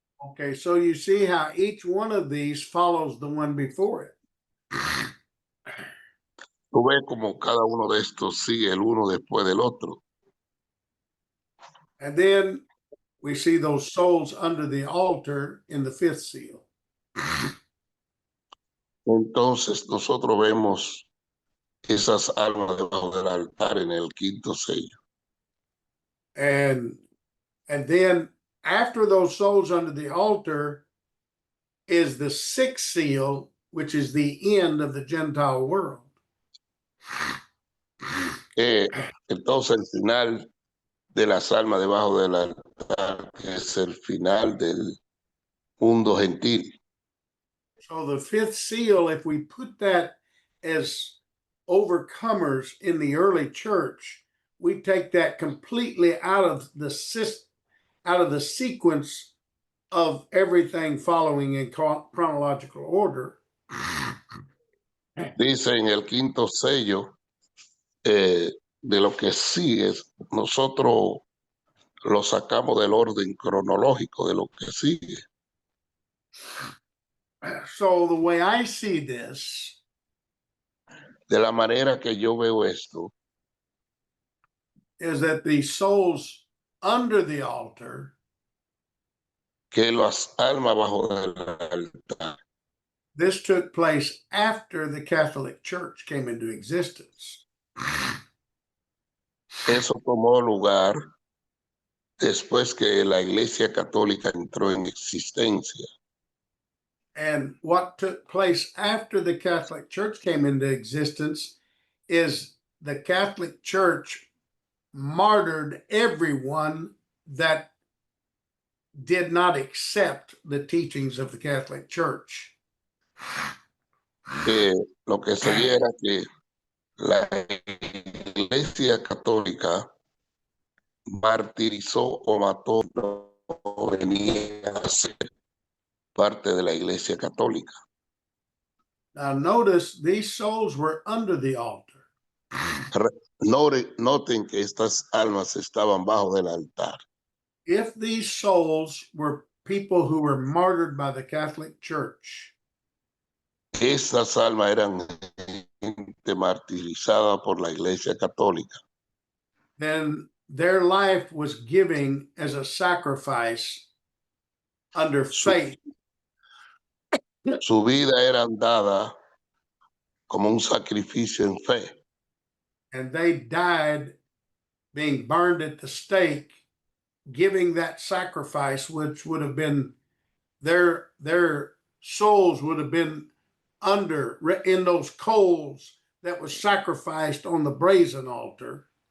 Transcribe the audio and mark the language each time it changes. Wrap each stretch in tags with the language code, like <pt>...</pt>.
<en>Okay, so you see how each one of these follows the one before it.</en> <es>Tú ves como cada uno de estos sigue el uno después del otro.</es> <en>And then we see those souls under the altar in the fifth seal.</en> <es>Entonces nosotros vemos esas almas debajo del altar en el quinto sello.</es> <en>And then after those souls under the altar is the sixth seal, which is the end of the Gentile world.</en> <es>Entonces el final de las almas debajo del altar es el final del mundo gentil.</es> <en>So the fifth seal, if we put that as overcomers in the early church, we take that completely out of the sequence of everything following in chronological order.</en> <es>Dice en el quinto sello de lo que sigue, nosotros lo sacamos del orden cronológico de lo que sigue.</es> <en>So the way I see this,</en> <es>De la manera que yo veo esto,</es> <en>is that the souls under the altar,</en> <es>que las almas bajo del altar,</es> <en>this took place after the Catholic Church came into existence.</en> <es>eso tomó lugar después que la Iglesia Católica entró en existencia.</es> <en>And what took place after the Catholic Church came into existence is the Catholic Church martyred everyone that did not accept the teachings of the Catholic Church.</en> <es>Lo que seguía era que la Iglesia Católica martirizó o mató, no venía a ser parte de la Iglesia Católica.</es> <en>Now, notice these souls were under the altar.</en> <es>Noten que estas almas estaban bajo del altar.</es> <en>If these souls were people who were martyred by the Catholic Church,</en> <es>Estas almas eran gente martirizada por la Iglesia Católica.</es> <en>then their life was giving as a sacrifice under faith.</en> <es>Su vida era dada como un sacrificio en fe.</es> <en>And they died being burned at the stake, giving that sacrifice, which would have been their souls would have been under in those coals that was sacrificed on the brazen altar.</en>